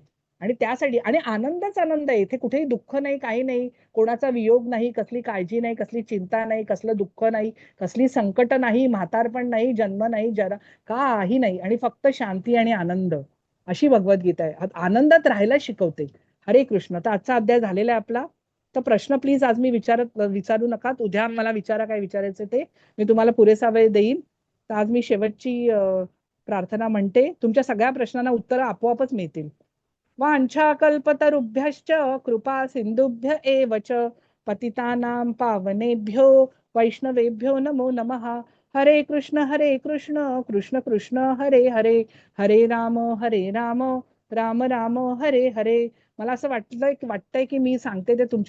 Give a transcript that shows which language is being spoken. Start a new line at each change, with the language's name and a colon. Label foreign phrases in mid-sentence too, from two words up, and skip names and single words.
Marathi: आणि त्यासाठी, आणि आनंदच आनंद आहे, इथे कुठेही दुःख नाही, काही नाही. कोणाचा वियोग नाही, कसली काळजी नाही, कसली चिंता नाही, कसलं दुःख नाही, कसली संकट नाही, म्हातारपण नाही, जन्म नाही, जरा काही नाही, आणि फक्त शांती आणि आनंद. अशी भगवद्गीता आहे. आनंदात राहायला शिकवते. हरे कृष्ण. तर आजचा अध्याय झालेला आहे आपला. तर प्रश्न प्लीज आज मी विचारू नका, उद्या मला विचारा काय विचारायचं ते, मी तुम्हाला पुरेसा वेळ देईन. तर आज मी शेवटची प्रार्थना म्हणते. तुमच्या सगळ्या प्रश्नांना उत्तर आपोआपच मिळतील.
Sanskrit: वाञ्छाकल्पतरुभ्यश्च कृपा सिंधुभ्य एव च पतितानां पावनेभ्यो वैष्णवेभ्यो नमो नमः. हरे कृष्ण कृष्ण कृष्ण हरे हरे, हरे राम राम राम हरे हरे.
Marathi: मला असं वाटतंय की मी सांगते ते तुमच्या